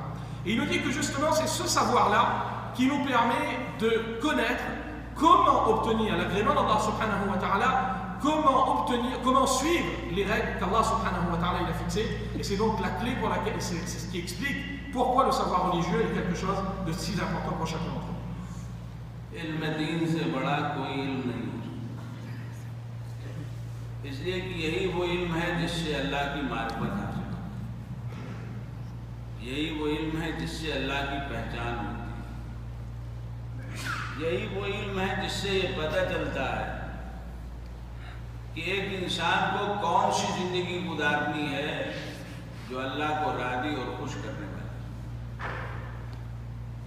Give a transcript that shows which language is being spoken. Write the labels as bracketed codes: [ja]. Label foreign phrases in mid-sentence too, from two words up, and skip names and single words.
[fr] Et il nous dit que justement c'est ce savoir-là qui nous permet de connaître comment obtenir l'agrément d'Allah [ar] سبحانه وتعالى, [fr] comment suivre les règles qu'Allah [ar] سبحانه وتعالى [fr] il a fixées. Et c'est donc la clé pour laquelle, c'est ce qui explique pourquoi le savoir religieux est quelque chose de si important pour chacun d'entre nous. [ur] علم دین سے بڑا کوئی علم نہیں، اس لیے کہ یہی وہ علم ہے جس سے اللہ کی معرفت حاصل ہوتی ہے، یہی وہ علم ہے جس سے اللہ کی پہچان ہوتی ہے، یہی وہ علم ہے جس سے یہ پتا چلتا ہے کہ ایک انسان کو کون سی زندگی گزارنی ہے جو اللہ کو راضی اور خوش کرنے والی.